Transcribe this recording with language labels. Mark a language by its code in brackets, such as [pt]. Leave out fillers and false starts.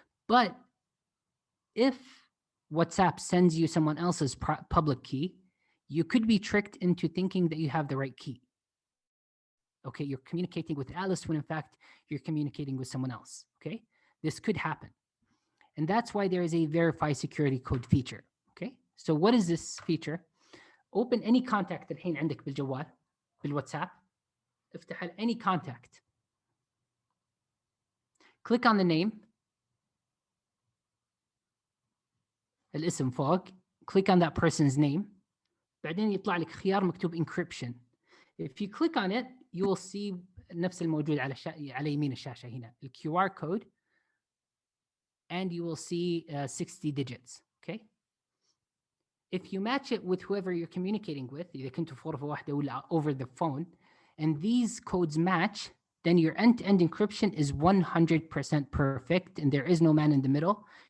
[en] But if WhatsApp sends you someone else's public key, you could be tricked into thinking that you have the right key. Okay, you're communicating with Alice when in fact you're communicating with someone else. Okay, this could happen. And that's why there is a verify security code feature. Okay, so what is this feature? Open any contact [ar] الحين عندك بالجوال بالواتساب. افتح [en] any contact. Click on the name. [ar] الاسم فوق. [en] Click on that person's name. [ar] بعدين يطلع لك خيار مكتوب encryption. [en] If you click on it, you will see [ar] نفس الموجود على يمين الشاشة هنا. [en] ال QR code. And you will see 60 digits. Okay? If you match it with whoever you're communicating with, [ar] إذا كنتوا في غرفة واحدة ولا [en] over the phone, and these codes match, then your end-to-end encryption is 100% perfect and there is no man in the middle.